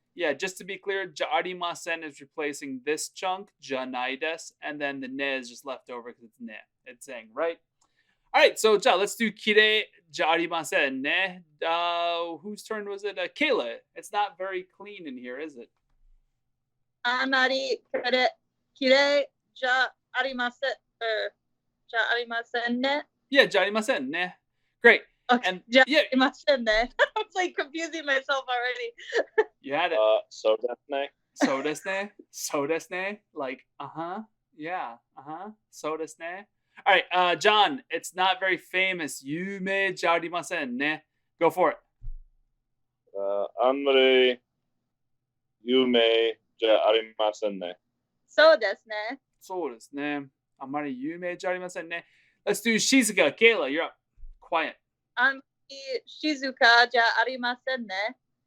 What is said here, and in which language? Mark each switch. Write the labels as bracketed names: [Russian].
[English] Yeah, just to be clear, ja'arimasen is replacing this chunk, [Japanese] janai desu, [English] and then the ne is just left over because it's ne. It's saying, right? All right, so let's do [Japanese] kire ja'arimasen ne. [English] Whose turn was it? Kayla. It's not very clean in here, is it? [Japanese] あまりきれいじゃありません。じゃありませんね。 [English] Yeah, [Japanese] ja'arimasen ne. [English] Great. Okay, And [Japanese] じゃあ [English] yeah, [Japanese] りませんね. [English] I was like confusing myself already. you had it. [Japanese] So desu ne. So desu ne. So desu ne. [English] Like, yeah, [Japanese] so desu ne. [English] All right, John, it's not very famous. [Japanese] Yume ja'arimasen ne. [English] Go for it. [Japanese] あんまり有名じゃありませんね. そうですね。そうですね。あまり有名じゃありませんね. [English] Let's do Shizuka. Kayla, you're up. Quiet. [Japanese] あんまり静かじゃありませんね。